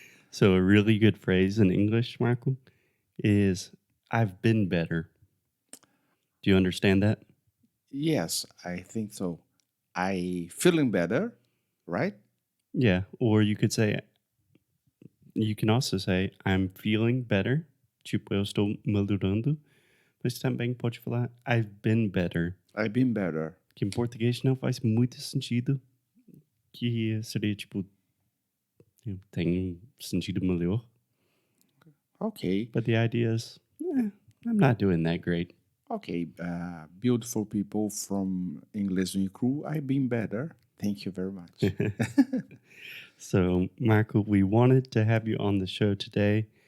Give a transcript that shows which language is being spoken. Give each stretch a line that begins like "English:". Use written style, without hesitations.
English: So a really good phrase in English, Marco, is I've been better. Do you understand that? Yes, I think so. I feeling better, right? Yeah. Or you can also say I'm feeling better.
Portuguese: Tipo, eu estou melhorando. Mas também pode falar
English: I've been better. I've been better.
Portuguese: Que em português não faz muito sentido. Que seria tipo, eu tenho sentido melhor.
English: Okay. But the idea is, I'm not doing that great. Okay, beautiful people from English no Cru, I've been better. Thank you very much. So, Marco, we wanted to have you on the show today.